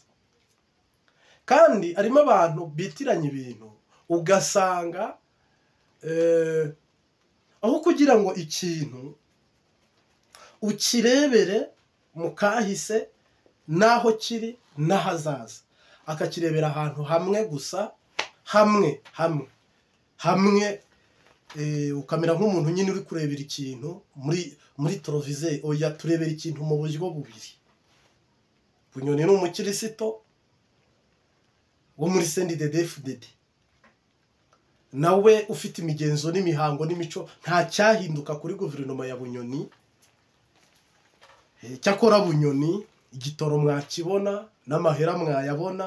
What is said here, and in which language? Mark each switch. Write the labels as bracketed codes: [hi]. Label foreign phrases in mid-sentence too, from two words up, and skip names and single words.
[rw] Kandi arimo abantu bitiranya ibintu, ugasanga aho kugira ngo ikintu ukirebere mu kahise naho kiri n'ahazaza, akakirebera ahantu hamwe gusa, hamwe ukamera nk'umuntu nyine uri kurebera ikintu muri televiziyo. Oya, turebera ikintu mu buryo bubiri. Bunyoni ni umukirisito wo muri CNDD-FDD, nawe ufite imigenzo n'imihango n'imico, nta cyahinduka kuri guverinoma ya Bunyoni. [rn] Cyakora Bunyoni igitoro mwakibona n'amahera mwayabona.